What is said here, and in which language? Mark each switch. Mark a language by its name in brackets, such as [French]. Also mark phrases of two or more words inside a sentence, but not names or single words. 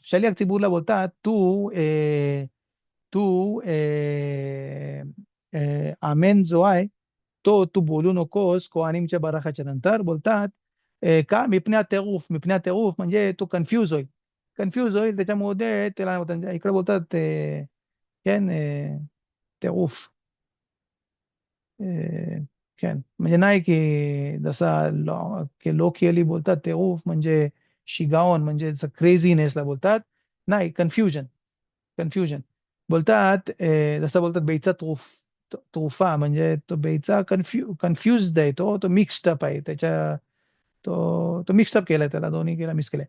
[Marathi] शलियाक ציבורला बोलतात तू आमेन जो आहे तो तू बोलू नकोस कोहानिमच्या बराखाच्या नंतर. बोलतात का मिपने अतिरूफ म्हणजे तो कन्फ्यूज होईल त्याच्यामध्ये, त्याला इकडे बोलतात [Hebrew] כן, טירוף. כן, [Marathi] म्हणजे नाही की जसा लोकियली बोलतात טירוף म्हणजे शिगावण, म्हणजे क्रेझीनेसला बोलतात, नाही कन्फ्युजन बोलतात. जसं बोलतात बेचा तरुफा, म्हणजे तो बेचा कन्फ्युज्ड आहे, तो मिक्स्ड अप आहे, तो मिक्स्ड अप केलाय, त्याला दोन्ही केला मिक्स केलाय.